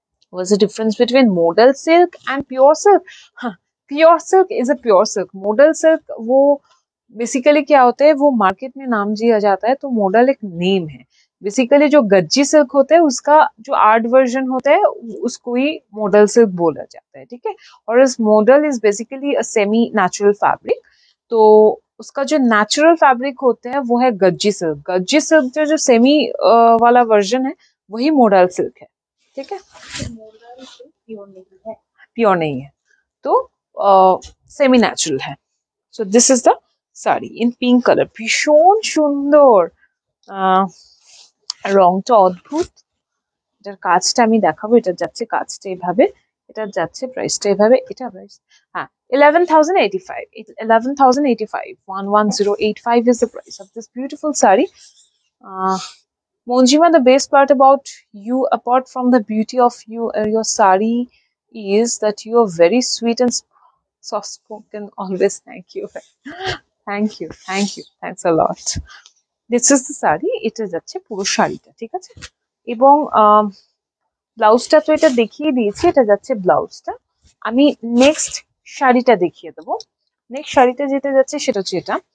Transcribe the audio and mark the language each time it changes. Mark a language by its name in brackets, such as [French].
[English] What's the difference between modal silk and pure silk? हाँ, pure silk is a pure silk. [Hindi] Modal silk वो basically क्या होता है, वो मार्केट में नाम दिया जाता है, तो मॉडल एक नेम है। बेसिकली जो गज्जी सिल्क होता है उसका जो आर्ट वर्जन होता है उसको ही मॉडल सिल्क बोला जाता है, ठीक है? और इस [English] modal is basically a semi natural fabric, [Hindi] तो उसका जो नेचुरल फैब्रिक होता है वो है गज्जी सिल्क। गज्जी सिल्क जो सेमी वाला वर्जन है वही मॉडल सिल्क है, ठीक है? प्योर नहीं है, तो सेमी नेचुरल है। [English] so this is the [Bangla] sari in pink colour, ভীষণ সুন্দর, রংটা অদ্ভুত। এটার কাজটা আমি দেখাবো, এটা যাচ্ছে কাজটা এভাবে, এটা যাচ্ছে প্রাইসটা এভাবে, এটা প্রাইস হ্যাঁ 11,085। [English] 11,085, 11085 is the price of this beautiful saree. Monjima, the best part about you, apart from the beauty of your saree, is that you are very sweet and soft spoken always. Thank you. Thank you, thanks a lot. This is the [Bangla] sari, এটা যাচ্ছে পুরো শাড়িটা, ঠিক আছে? এবং ব্লাউজটা তো এটা দেখিয়ে দিয়েছি, এটা যাচ্ছে ব্লাউজটা। আমি নেক্সট শাড়িটা দেখিয়ে দেবো। নেক্সট শাড়িটা যেটা যাচ্ছে সেটা হচ্ছে এটা।